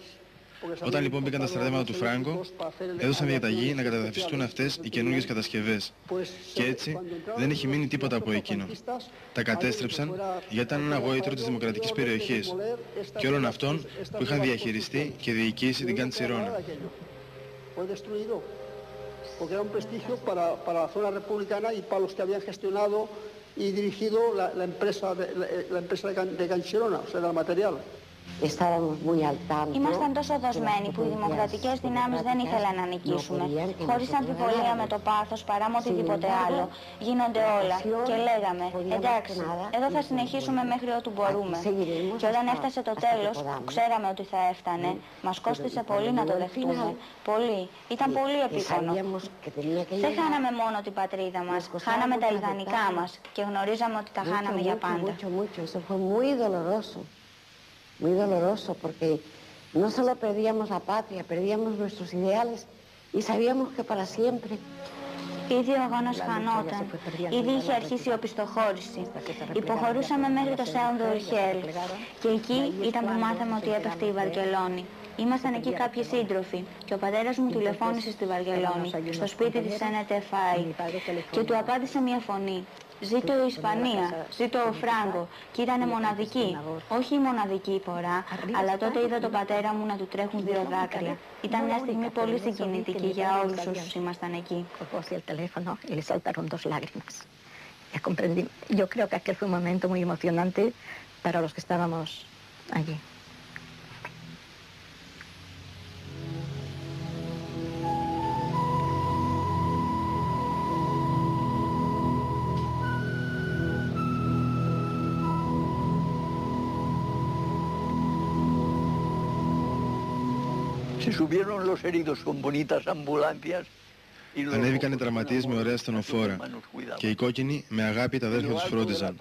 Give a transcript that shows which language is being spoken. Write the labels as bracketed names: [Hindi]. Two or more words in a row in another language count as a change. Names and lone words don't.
[Greek] Όταν λοιπόν μπήκαν τα στρατεύματα του Φράγκο, έδωσαν διαταγή να καταδαφιστούν αυτές οι καινούργιες κατασκευές. Και έτσι δεν έχει μείνει τίποτα από εκείνο. Τα κατέστρεψαν γιατί ήταν ένα αγώιτρο της δημοκρατικής περιοχής και όλων αυτών που είχαν διαχειριστεί και διοικήσει την Καντσιρόνα. [Spanish] Porque era un prestigio para la zona republicana y para los que habían gestionado y dirigido la empresa de Canchirona, o sea, del material. [Greek] Ήμασταν τόσο δοσμένοι που οι δημοκρατικές δυνάμεις δεν ήθελαν να νικήσουμε. Χωρίς αμφιβολία με το πάθος παρά με οτιδήποτε άλλο. Γίνονται όλα. Και λέγαμε, εντάξει, εδώ θα συνεχίσουμε μέχρι ότου μπορούμε. Και όταν έφτασε το τέλος, που ξέραμε ότι θα έφτανε, μας κόστισε πολύ να το δεχτούμε. Πολύ. Ήταν πολύ επίπονο. Δεν χάναμε μόνο την πατρίδα μας, χάναμε τα ιδανικά μας και γνωρίζαμε ότι τα χάναμε για πάντα. [Spanish] Muy doloroso porque no solo perdíamos la patria, perdíamos nuestros ideales y sabíamos que para siempre. [Greek] Ήδη ο αγώνας χανόταν. Ήδη είχε αρχίσει η οπισθοχώρηση. Υποχωρούσαμε μέχρι το Σέουντο Ουρχέλ. Και εκεί ήταν που μάθαμε ότι έπεφτε η Βαρκελόνη. Ήμασταν εκεί κάποιοι σύντροφοι και ο πατέρας μου τηλεφώνησε στη Βαρκελόνη, στο σπίτι της NTFI, και του απάντησε μια φωνή. Ζήτω η Ισπανία, ζήτω ο Φράγκο. Και ήτανε μοναδική. Όχι η μοναδική φορά, αλλά τότε είδα τον πατέρα μου να του τρέχουν δύο δάκρυα. Ήταν μια στιγμή πολύ συγκινητική για όλους όσους ήμασταν εκεί. [Spanish] Yo creo que aquel fue un momento muy emocionante para los que estábamos allí. [Greek] Ανέβηκαν οι τραυματίες με ωραία στενοφόρα και οι κόκκινοι με αγάπη τα αδέρφια τους φρόντιζαν.